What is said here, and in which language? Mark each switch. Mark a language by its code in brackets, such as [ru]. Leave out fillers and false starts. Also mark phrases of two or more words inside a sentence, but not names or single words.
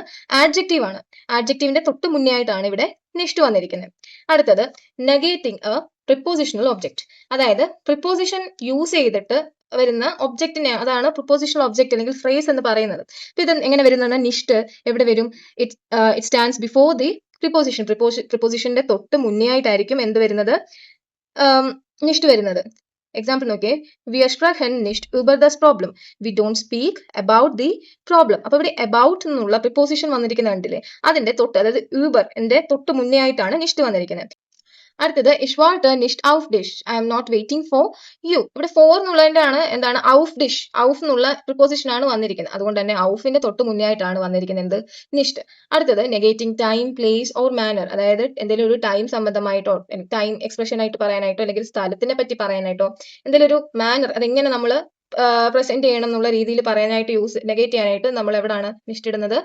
[ml] ആഡ്ജക്റ്റീവ് ആണ്. ആഡ്ജക്റ്റീവിന്റെ തൊട്ട് മുന്നേ ആയിട്ടാണ് ഇവിടെ നിഷ്ട് വന്നിരിക്കുന്നത്. അടുത്തത് [en] negating a prepositional object. [ml] അതായത് പ്രിപ്പോസിഷൻ യൂസ് ചെയ്തിട്ട് വരുന്ന ഒബ്ജക്റ്റിനെ, അതാണ് [en] prepositional object [ml] അല്ലെങ്കിൽ ഫ്രേസ് എന്ന് പറയുന്നത്. അപ്പൊ ഇത് എങ്ങനെ വരുന്നതാണ്? നിഷ്ട് എവിടെ വരും? [en] It stands before the preposition. [ml] പ്രിപ്പോസിഷന്റെ തൊട്ട് മുന്നേ ആയിട്ടായിരിക്കും എന്ത് വരുന്നത്? നിഷ്ട് വരുന്നത്. എക്സാമ്പിൾ നോക്കിയേ. [de] Wir sprechen nicht über das Problem, [en] we don't speak about the problem. [ml] അപ്പൊ ഇവിടെ about എന്നുള്ള പ്രിപ്പോസിഷൻ വന്നിരിക്കുന്ന കണ്ടില്ലേ? അതിന്റെ തൊട്ട്, അതായത് über ന്റെ തൊട്ട് മുന്നേ ആയിട്ടാണ് നിഷ്ട് വന്നിരിക്കുന്നത്. [de] അടുത്തത് ich warte nicht auf dich, [en] I am not waiting for you. [ml] ഇവിടെ for എന്നുള്ളതിന്റെ ആണ് എന്താണ്? [de] auf dich, [ml] auf എന്നുള്ള പ്രിപ്പോസിഷൻ ആണ് വന്നിരിക്കുന്നത്. അതുകൊണ്ട് തന്നെ aufന്റെ തൊട്ട് മുന്നേ ആയിട്ടാണ് വന്നിരിക്കുന്നത് എന്ത്? നിഷ്ട്. അടുത്തത് [en] negating time, place or manner. [ml] അതായത് എന്തെങ്കിലും ഒരു ടൈം സംബന്ധമായിട്ടോ [en] time expression [ml] ആയിട്ട് പറയാനായിട്ടോ അല്ലെങ്കിൽ സ്ഥലത്തിനെ പറ്റി പറയാനായിട്ടോ എന്തെങ്കിലും ഒരു മാനർ, അതെങ്ങനെ നമ്മൾ പ്രസന്റ് ചെയ്യണം എന്നുള്ള രീതിയിൽ പറയാനായിട്ട് നെഗേറ്റ് ചെയ്യാനായിട്ട് നമ്മൾ എവിടാണ് നിഷ്ട് ഇടുന്നത്?